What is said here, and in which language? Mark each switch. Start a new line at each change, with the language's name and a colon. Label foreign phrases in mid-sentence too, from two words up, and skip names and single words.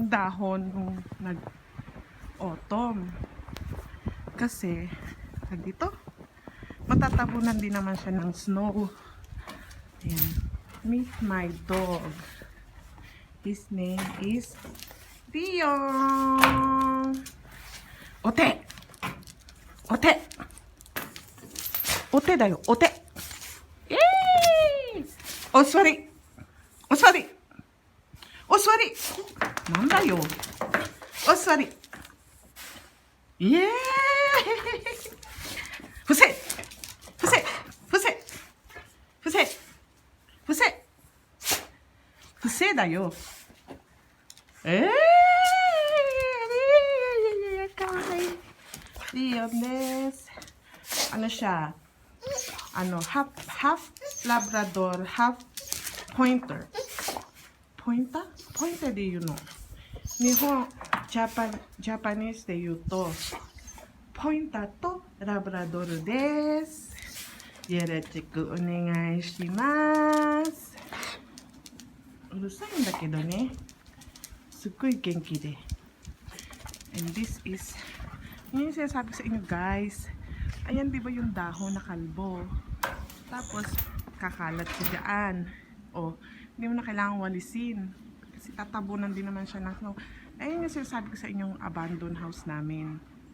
Filipino: dahon nung nag-autumn. Kasi, dito, matatabunan din naman siya ng snow. Ayan.
English: Meet my dog. His name is Dion.
Japanese: お手！お手! Ote だよ、お手。イエーイ！お座り。お座り。お座り。なんだよ。お座り。イエーイ！伏せ。伏せ。伏せ。伏せ。伏せ。伏せだよ。かわいい。リオンです。siya?
English: Half Labrador, half Pointer.
Filipino: Pointer? Pointer de yun, no? Nihon, Japanese de yun to.
Japanese: Pointer to Labrador desu. よろしくお願いします. Urusaiんだけどね。すっごい元気で。
English: And this is,
Filipino: yun yung sinasabi sa inyo guys. Ayan, di ba yung dahon na kalbo? Tapos, kakalat siya dyan. O, hindi mo na kailangan walisin. Kasi tatabunan din naman siya ng snow. Ayan yung sinasabi ko sa inyong abandoned house namin.